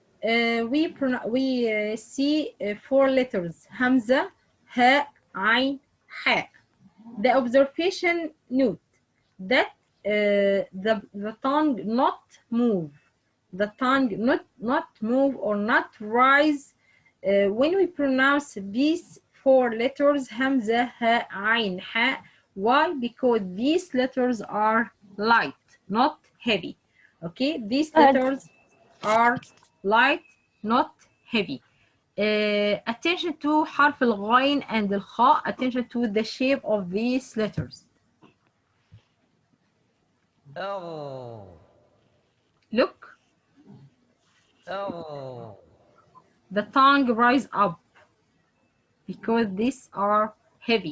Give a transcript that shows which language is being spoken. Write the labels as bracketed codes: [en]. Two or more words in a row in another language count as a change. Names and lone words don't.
[en] We see 4 letters: hamza, ha, ain, ha. The observation note: that the tongue not move, the tongue not move or not rise when we pronounce these four letters hamza, ha, ain, ha. Why? Because these letters are light, not heavy. Okay, these letters are light, not heavy. Attention to [ar] حرف الغين [en] and الخاء. Attention to the shape of these letters. Oh. Look, Oh. the tongue rise up because these are heavy.